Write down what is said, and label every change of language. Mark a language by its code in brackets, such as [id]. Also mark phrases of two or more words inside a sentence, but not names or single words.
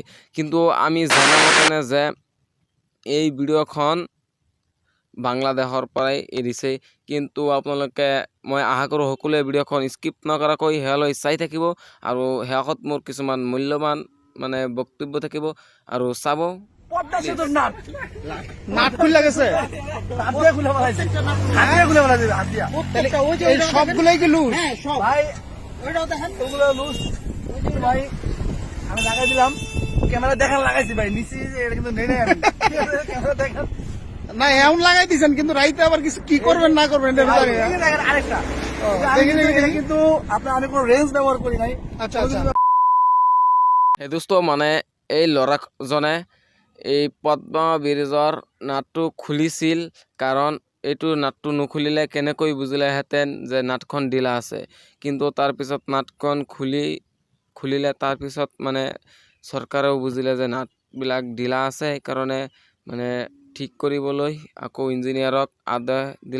[as] কিন্তু আমি জনা মতে যে এই ভিডিঅ'খন বাংলাদেশৰ পৰাই এৰিছে। কিন্তু মই আশা কৰোঁ সকলোৱে ভিডিঅ'খন স্কিপ নকৰাকৈ শেষলৈ চাই থাকিব আৰু শেষত মোৰ কিছুমান মূল্যৱান বক্তব্য থাকিব আৰু চাব। [bn] পদ্মা সেতুর নাট নাট খুলে গেছে, হাত দিয়ে খুলে ফেলাইছে, হাত দিয়ে খুলে ফেলাইছে, হাত দিয়া। এই সবগুলোই কি লুজ? ভাই ওইটাও দেখেন, ওগুলো লুজ ভাই। আমি লাগাই দিলাম, ক্যামেরা দেখান লাগাইছি ভাই, নিচে এটা কিন্তু নেই নাই। ক্যামেরা দেখান না এমন লাগাই দিয়েছেন, কিন্তু রাইতে আবার কিছু কি করবেন না করবেন এটা জানি না। দেখেন আরেকটা কিন্তু আপনার আমি কোনো রেঞ্জ ব্যবহার করি নাই। আচ্ছা আচ্ছা। [as] এই দোস্ত এই ল'ৰাজনে এই পদ্মা ব্ৰিজৰ নাটটো খুলিছিল, কাৰণ এইটো নাটটো নুখুলিলে কেনেকৈ বুজিলেহেঁতেন যে নাটখন ঢিলা আছে। কিন্তু তাৰপিছত নাটখন খুলিলে, তাৰপিছত চৰকাৰেও বুজিলে যে নাটবিলাক ঢিলা আছে, সেইকাৰণে ঠিক কৰিবলৈ আকৌ ইঞ্জিনিয়াৰক আদেশ দিলে।